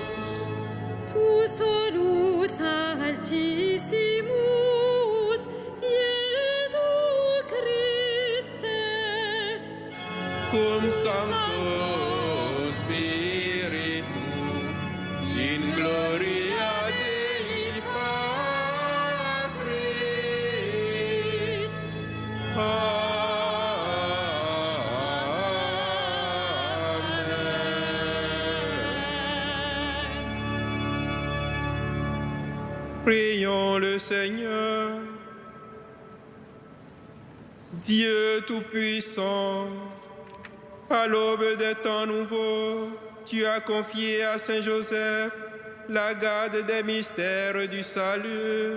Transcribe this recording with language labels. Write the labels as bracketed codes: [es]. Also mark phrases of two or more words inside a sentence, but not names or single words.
[la] tu solus altissimus, Iesu Christe, cum Sancto Spiritu, in gloria Dei Patris. Amen. [fr] Prions le Seigneur. Dieu Tout-Puissant, à l'aube des temps nouveaux, tu as confié à Saint Joseph la garde des mystères du salut.